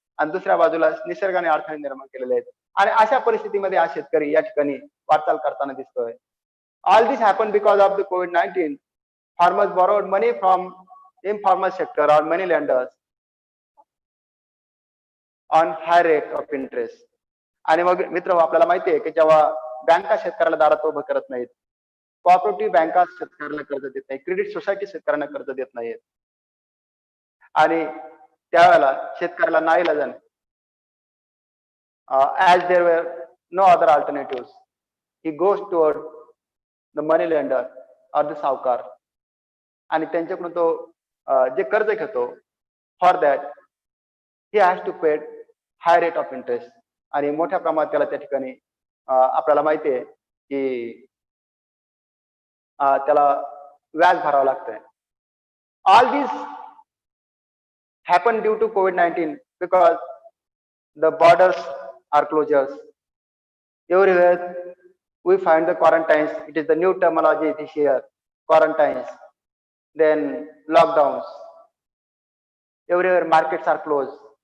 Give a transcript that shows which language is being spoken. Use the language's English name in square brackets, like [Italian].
[Marathi] आणि दुसऱ्या बाजूला निसर्गाने अडथळे निर्माण केलेले आहेत. आणि अशा परिस्थितीमध्ये हा शेतकरी या ठिकाणी वाटचाल करताना दिसतोय. [English] All this happen because of the COVID-19. Farmers borrowed money from informal sector or money lenders on high rate of interest. [Marathi] आणि मग मित्र आपल्याला माहिती आहे की जेव्हा बँका शेतकऱ्याला दारात उभं करत नाहीत, कोऑपरेटिव्ह बँका शेतकऱ्याला कर्ज देत नाही, क्रेडिट सोसायटी शेतकऱ्यांना कर्ज देत नाहीत आणि त्यावेळेला शेतकऱ्याला नाईलाजाने [English] as there were no other alternatives, he goes toward the money lender or the [Marathi] सावकार आणि त्यांच्याकडून तो जे कर्ज घेतो [English] For that he has to pay high rate of interest. [Marathi] आणि मोठ्या प्रमाणात त्याला त्या ठिकाणी आपल्याला माहिती आहे की त्याला व्याज भरावं लागतंय. [English] All this happened due to COVID-19 because the borders are closures. Everywhere we find the quarantines. It is the new terminology this year. Quarantines, then lockdowns. Everywhere markets are closed.